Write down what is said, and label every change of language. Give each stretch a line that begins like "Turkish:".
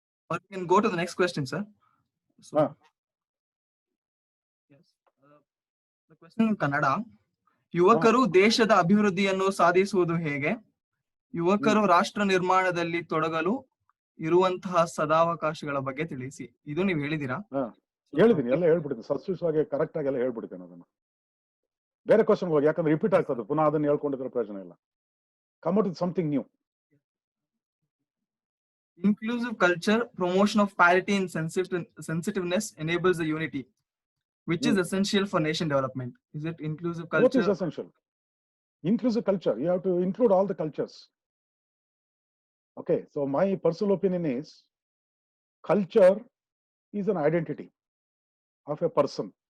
English: Or you can go to the next question, sir. So, yes. The question in Kannada.
Kannada: ಯುವಕರು ದೇಶದ ಅಭಿವೃದ್ಧಿಯನ್ನು ಸಾಧಿಸುವುದು ಹೇಗೆ? ಯುವಕರು ರಾಷ್ಟ್ರ ನಿರ್ಮಾಣದಲ್ಲಿ ತೊಡಗಲು ಇರುವಂತಹ ಸದಾವಕಾಶಗಳ ಬಗ್ಗೆ ತಿಳಿಸಿ. ಇದು ನೀವು ಹೇಳಿದೀರಾ? ಹೇಳಿದೀನಿ, ಎಲ್ಲ ಹೇಳ್ಬಿಡ್ತೀನಿ. ಸಸ್ವಿಸವಾಗಿ ಕರೆಕ್ಟ್ ಆಗಿ ಎಲ್ಲ ಹೇಳ್ಬಿಡ್ತೇನೆ ಅದನ್ನ. ಬೇರೆ ಕ್ವಶನ್ ಹೋಗಿ, ಯಾಕಂದ್ರೆ ರಿಪೀಟ್ ಆಗ್ತದೆ, ಪುನಃ ಅದನ್ನ ಹೇಳ್ಕೊಂಡಿದ್ರೆ ಪ್ರಯೋಜನ ಇಲ್ಲ.
English: Come out with something new. Inclusive culture, promotion of parity and sensitiveness enables the unity, which is essential for nation development. Is it inclusive culture? Both is essential. Inclusive culture, you have to include all the cultures. Okay, so my personal opinion is culture is an identity of a person.